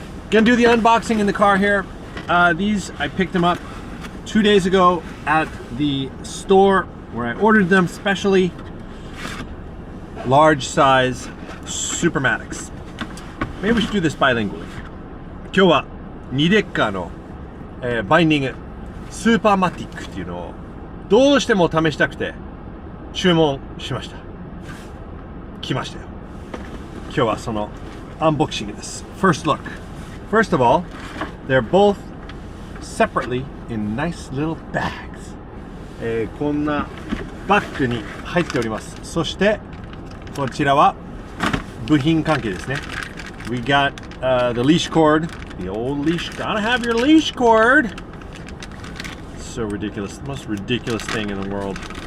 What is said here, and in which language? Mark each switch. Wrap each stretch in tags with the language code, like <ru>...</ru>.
<en>Gonna do the unboxing in the car here. These, I picked them up 2 days ago at the store where I ordered them specially. Large size Supermatics. Maybe we should do this bilingually.</en> <ja>今日はニデッカーの、バインディングスーパーマティックっていうのをどうしても試したくて注文しました。来ましたよ。今日はそのアンボクシングです。</ja> <en>First look. First of all, they're both separately in nice little bags.</en> <ja>こんなバッグに入っております。そしてこちらは部品関係ですね。</ja> <en>We got the leash cord, the old leash. Gotta have your leash cord. So ridiculous, the most ridiculous thing in the world.</en>